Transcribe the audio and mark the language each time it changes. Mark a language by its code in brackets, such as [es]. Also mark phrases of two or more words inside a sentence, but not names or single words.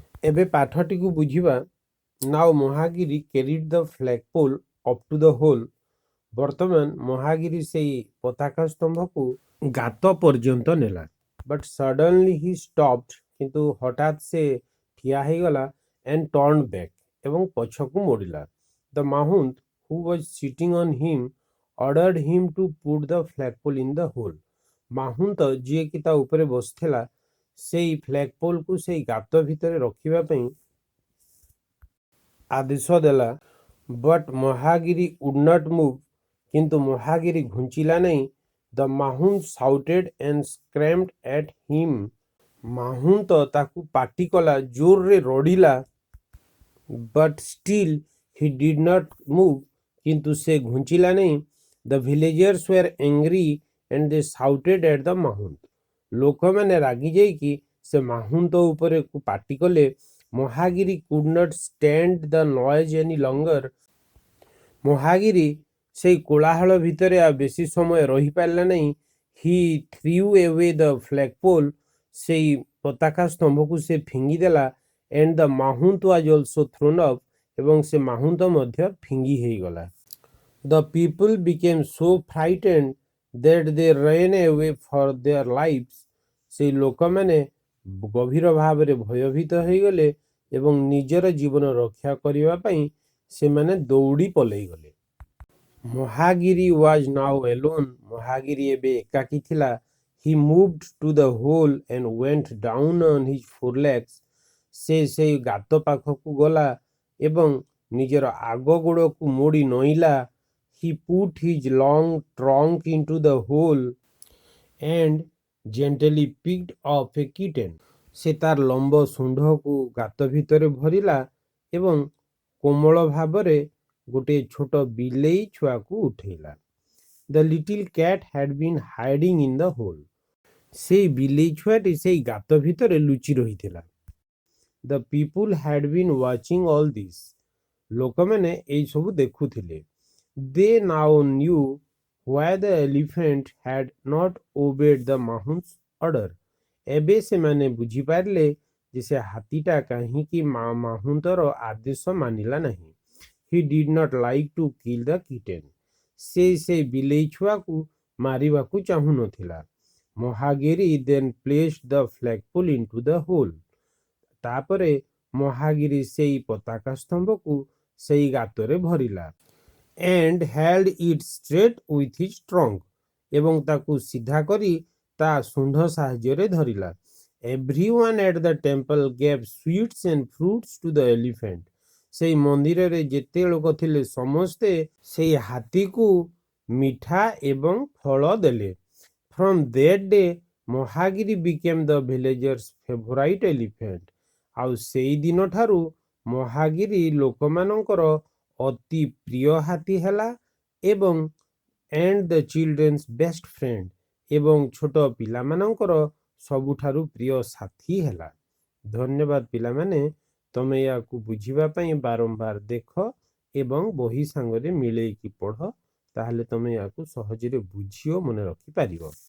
[or] ଏବେ ପାଠଟିକୁ ବୁଝିବା। [en] Now Mahagiri carried the flagpole up to the hole. [or] ବର୍ତ୍ତମାନ ମହାଗିରି ସେଇ ପତାକା ସ୍ତମ୍ଭକୁ ଗାତ ପର୍ଯ୍ୟନ୍ତ ନେଲା। [en] But suddenly he stopped, [or] କିନ୍ତୁ ହଠାତ୍ ସେ ଠିଆ ହେଇଗଲା [en] and turned back [or] ଏବଂ ପଛକୁ ମୋଡ଼ିଲା। [en] The Mahout, who was sitting on him, ordered him to put the flagpole in the hole. [or] ମାହୁନ୍ତ ଯିଏକି ତା ଉପରେ ବସିଥିଲା ସେଇ ଫ୍ଲାଗପୋଲକୁ ସେଇ ଗାତ ଭିତରେ ରଖିବା ପାଇଁ ଆଦେଶ ଦେଲା। [en] ବଟ୍ ମହାଗିରି would not move, [or] କିନ୍ତୁ ମହାଗିରି ଘୁଞ୍ଚିଲା ନାହିଁ। [en] The Mahout shouted and screamed at him. [or] ମାହୁନ୍ତ ତାକୁ ପାଟି କଲା, ଜୋରରେ ରଡ଼ିଲା। [en] But still he did not move, [or] କିନ୍ତୁ ସେ ଘୁଞ୍ଚିଲା ନାହିଁ। [en] The villagers were angry and they shouted at the Mahout. [or] ଲୋକମାନେ ରାଗି ଯାଇକି ସେ ମାହୁନ୍ତ ଉପରେ ପାଟି କଲେ। [en] ମହାଗିରି could not stand the noise any longer. [or] ମହାଗିରି ସେଇ କୋଳାହଳ ଭିତରେ ଆଉ ବେଶୀ ସମୟ ରହିପାରିଲା ନାହିଁ। [en] He threw away the flagpole. [or] ସେଇ ପତାକା ସ୍ତମ୍ଭକୁ ସେ ଫିଙ୍ଗିଦେଲା। [en] And the Mahout was also thrown off. [or] ଏବଂ ସେ ମାହୁନ୍ତ ମଧ୍ୟ ଫିଙ୍ଗି ହେଇଗଲା। [en] The people became so frightened that they ran away for their lives. [or] ସେଇ ଲୋକମାନେ ଗଭୀର ଭାବରେ ଭୟଭୀତ ହେଇଗଲେ ଏବଂ ନିଜର ଜୀବନ ରକ୍ଷା କରିବା ପାଇଁ ସେମାନେ ଦୌଡ଼ି ପଲେଇଗଲେ। [en] ମହାଗିରି was now alone. [or] ମହାଗିରି ଏବେ ଏକାକୀ ଥିଲା। [en] He moved to the hole and went down on his forelegs. [or] ସେ ସେଇ ଗାତ ପାଖକୁ ଗଲା ଏବଂ ନିଜର ଆଗ ଗୋଡ଼କୁ ମୋଡ଼ି ନଇଁଲା। [en] He put his long trunk into the hole and gently picked up a kitten. [or] ସେ ତାର ଲମ୍ବ ଶୁଣ୍ଢକୁ ଗାତ ଭିତରେ ଭରିଲା ଏବଂ କୋମଳ ଭାବରେ ଗୋଟିଏ ଛୋଟ ବିଲେଇ ଛୁଆକୁ ଉଠେଇଲା। [en] The little cat had been hiding in the hole. [or] ସେଇ ବିଲେଇ ଛୁଆଟି ସେଇ ଗାତ ଭିତରେ ଲୁଚି ରହିଥିଲା। [en] The people had been watching all this. [or] ଲୋକମାନେ ଏଇ ସବୁ ଦେଖୁଥିଲେ। [en] They now knew why the elephant had not obeyed the Mahout's order. [or] ଏବେ ସେମାନେ ବୁଝିପାରିଲେ ଯେ ସେ ହାତୀଟା କାହିଁକି ମାହୁନ୍ତର ଆଦେଶ ମାନିଲା ନାହିଁ। [en] He did not like to kill the kitten. [or] ସେ ବିଲେଇ ଛୁଆକୁ ମାରିବାକୁ ଚାହୁଁନଥିଲା। [en] Mahagiri then placed the flagpole into the hole. [or] ତାପରେ ମହାଗିରି ସେଇ ପତାକା ସ୍ତମ୍ଭକୁ ସେଇ ଗାତରେ ଭରିଲା। [en] And held it straight with his trunk. [or] ଏବଂ ତାକୁ ସିଧା କରି ତା ଶୁଣ୍ଢ ସାହାଯ୍ୟରେ ଧରିଲା। [en] Everyone at the temple gave sweets and fruits to the elephant. [or] ସେଇ ମନ୍ଦିରରେ ଯେତେ ଲୋକ ଥିଲେ ସମସ୍ତେ ସେଇ ହାତୀକୁ ମିଠା ଏବଂ ଫଳ ଦେଲେ। [en] From that day, Mahagiri became the villagers' favorite elephant. [or] ଆଉ ସେଇ ଦିନଠାରୁ ମହାଗିରି ଲୋକମାନଙ୍କର ଅତି ପ୍ରିୟ ହାତୀ ହେଲା ଏବଂ [en] and the children's best friend [or] ଏବଂ ଛୋଟ ପିଲାମାନଙ୍କର ସବୁଠାରୁ ପ୍ରିୟ ସାଥୀ ହେଲା। ଧନ୍ୟବାଦ ପିଲାମାନେ, ତମେ ୟାକୁ ବୁଝିବା ପାଇଁ ବାରମ୍ବାର ଦେଖ ଏବଂ ବହି ସାଙ୍ଗରେ ମିଳେଇକି ପଢ଼, ତାହେଲେ ତମେ ୟାକୁ ସହଜରେ ବୁଝି ଓ ମନେ ରଖିପାରିବ।